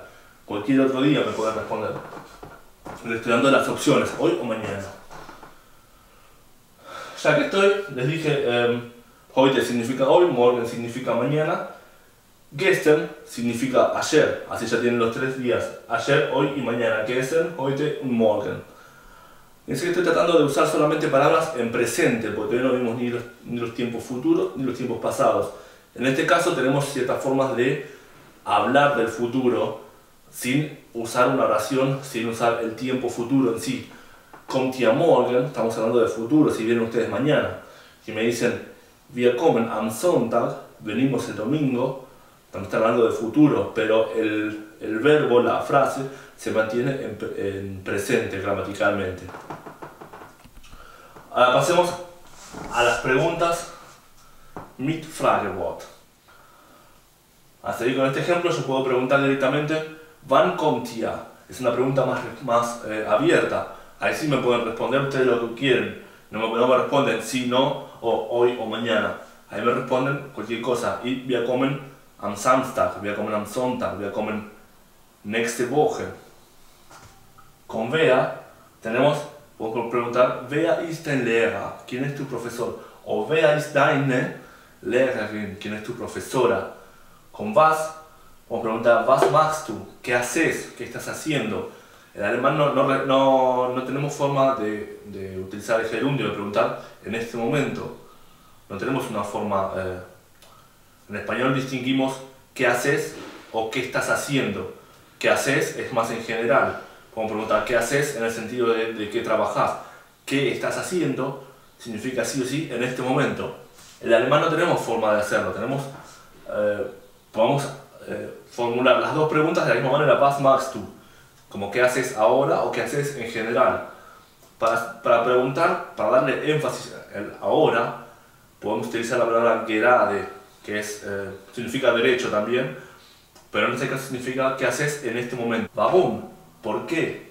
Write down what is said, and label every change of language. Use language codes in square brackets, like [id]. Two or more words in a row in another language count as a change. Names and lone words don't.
[es] Cualquier otro día me pueden responder. Les estoy dando las opciones, hoy o mañana. ya que estoy, les dije, heute significa hoy, morgen significa mañana, gestern significa ayer, así ya tienen los 3 días, ayer, hoy y mañana, [de] gestern, heute und morgen. [es] Es que estoy tratando de usar solamente palabras en presente, porque todavía no vimos ni los tiempos futuros ni los tiempos pasados. En este caso tenemos ciertas formas de hablar del futuro sin usar una oración, sin usar el tiempo futuro en sí. [de] Kommt ihr morgen, [es] estamos hablando de futuro, si vienen ustedes mañana. Si me dicen, [de] wir kommen am Sonntag, [es] venimos el domingo, también está hablando de futuro, pero el verbo, la frase, se mantiene en presente gramaticalmente. Ahora pasemos a las preguntas [de] mit Fragewort. [es] A seguir con este ejemplo, yo puedo preguntar directamente, [de] wann kommt ihr? [es] Es una pregunta más abierta. Ahí sí me pueden responder ustedes lo que quieren. No me responden sí, no, o hoy o mañana. Ahí me responden cualquier cosa. [de] Y wir kommen am Samstag, wir kommen am Sonntag, wir kommen nächste Woche. [es] Con wer podemos preguntar, [de] wer ist dein Lehrer? [es] ¿Quién es tu profesor? [de] O wer ist deine Lehrerin? [es] ¿Quién es tu profesora? Con was, podemos preguntar, [de] was machst du? [es] ¿Qué haces? ¿Qué estás haciendo? En alemán no tenemos forma de utilizar el gerundio, de preguntar en este momento. No tenemos una forma... en español distinguimos qué haces o qué estás haciendo. ¿Qué haces? Es más en general. Podemos preguntar qué haces en el sentido de qué trabajas. ¿Qué estás haciendo? Significa sí o sí en este momento. En alemán no tenemos forma de hacerlo. Podemos formular las dos preguntas de la misma manera. [de] Was machst du? [es] Como qué haces ahora o qué haces en general. Para preguntar, para darle énfasis al ahora, podemos utilizar la palabra gerade, que significa derecho también, pero en este caso significa qué haces en este momento. Warum? ¿Por qué?